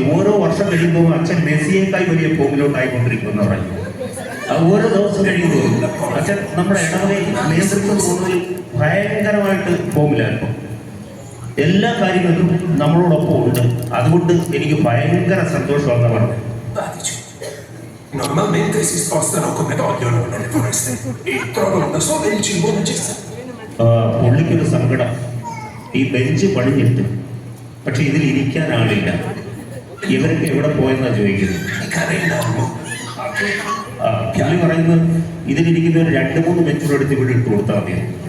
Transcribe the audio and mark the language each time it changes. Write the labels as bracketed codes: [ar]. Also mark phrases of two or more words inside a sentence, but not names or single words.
[ml] ഓരോ വർഷം കഴിയുമ്പോൾ അച്ഛൻ മെസ്സിയേക്കായി വലിയ ഫോമിലോട്ടായിക്കൊണ്ടിരിക്കുമെന്ന് പറഞ്ഞു. ഓരോ ദിവസം കഴിയുമ്പോൾ അച്ഛൻ നമ്മുടെ ഇടവകയിൽ നേതൃത്വം തോന്നുന്നതിൽ ഭയങ്കരമായിട്ട് ഫോമിലായിരുന്നു. എല്ലാ കാര്യങ്ങളിലും നമ്മളോടൊപ്പം ഉണ്ട്. അതുകൊണ്ട് എനിക്ക് ഭയങ്കര സന്തോഷമാണെന്ന് പറഞ്ഞു. [it] Normalmente si spostano come vogliono nelle foreste e trovano da sole il cibo necessario. [ml] പുള്ളിക്കൊരു സങ്കടം, ഈ ബെഞ്ച് പണിഞ്ഞിട്ട് പക്ഷെ ഇതിൽ ഇരിക്കാൻ ആളില്ല. ഇവരൊക്കെ എവിടെ പോയെന്നാ ചോദിക്കുന്നത്. പുള്ളി പറയുന്നത് ഇതിലിരിക്കുന്ന ഒരു 2-3 ബെഞ്ചുകൾ എടുത്ത് ഇവിടെ ഇട്ട് കൊടുത്താൽ മതി.